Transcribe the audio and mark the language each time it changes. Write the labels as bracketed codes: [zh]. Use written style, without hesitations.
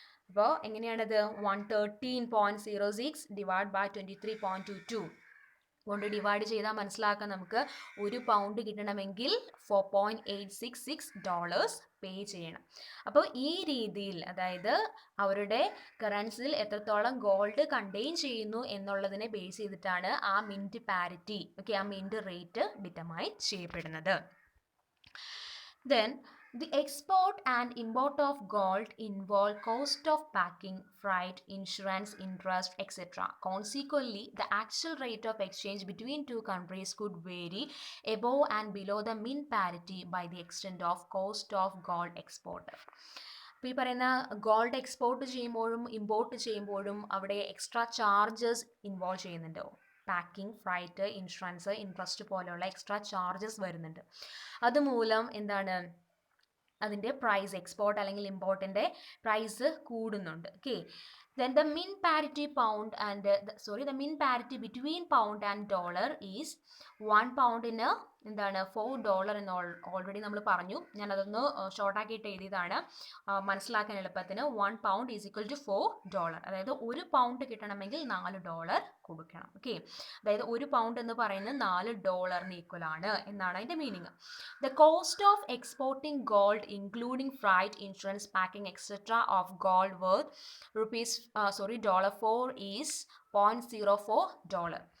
[ml] അപ്പോൾ എങ്ങനെയാണത്, 113.06 divide by 23.22 കൊണ്ട് ഡിവൈഡ് ചെയ്താൽ മനസ്സിലാക്കാം നമുക്ക്, ഒരു പൗണ്ട് കിട്ടണമെങ്കിൽ $4.866 പേ ചെയ്യണം. അപ്പോൾ ഈ രീതിയിൽ, അതായത് അവരുടെ കറൻസിയിൽ എത്രത്തോളം ഗോൾഡ് കണ്ടെയ്ൻ ചെയ്യുന്നു എന്നുള്ളതിനെ ബേസ് ചെയ്തിട്ടാണ് ആ മിൻറ്റ് പാരിറ്റി, ഓക്കെ, ആ മിൻറ്റ് റേറ്റ് ഡിറ്റർമൈൻ ചെയ്യപ്പെടുന്നത്. [en] Then the export and import of gold involve cost of packing, freight, insurance, interest, etc. Consequently, the actual rate of exchange between two countries could vary above and below the mint parity by the extent of cost of gold exported. [ml] അപ്പോൾ ഈ പറയുന്ന gold export ചെയ്യുമ്പോഴും import ചെയ്യുമ്പോഴും അവിടെ extra charges involve ചെയ്യുന്നുണ്ടോ? Packing, freight, insurance, interest പോലെയുള്ള extra charges വരുന്നുണ്ട്. അതുമൂലം എന്താണ്, അതിൻ്റെ പ്രൈസ്, എക്സ്പോർട്ട് അല്ലെങ്കിൽ ഇമ്പോർട്ടിൻ്റെ പ്രൈസ് കൂടുന്നുണ്ട്. [en] okay, then the mint parity pound and the mint parity between pound and dollar is 1 poundന് [ml] എന്താണ് $4 എന്ന് ഓൾറെഡി നമ്മൾ പറഞ്ഞു. ഞാനതൊന്ന് ഷോർട്ടാക്കിയിട്ട് എഴുതിയതാണ് മനസ്സിലാക്കാൻ എളുപ്പത്തിന്. [en] 1 pound is equal to $4. [ml] അതായത് ഒരു പൗണ്ട് കിട്ടണമെങ്കിൽ $4 കൊടുക്കണം. ഓക്കെ, അതായത് ഒരു പൗണ്ട് എന്ന് പറയുന്നത് $4 ഈക്വൽ ആണ് എന്നാണ് അതിൻ്റെ meaning. [en] The cost of exporting gold including freight, insurance, packing etcetera of gold worth $4 is $0.04.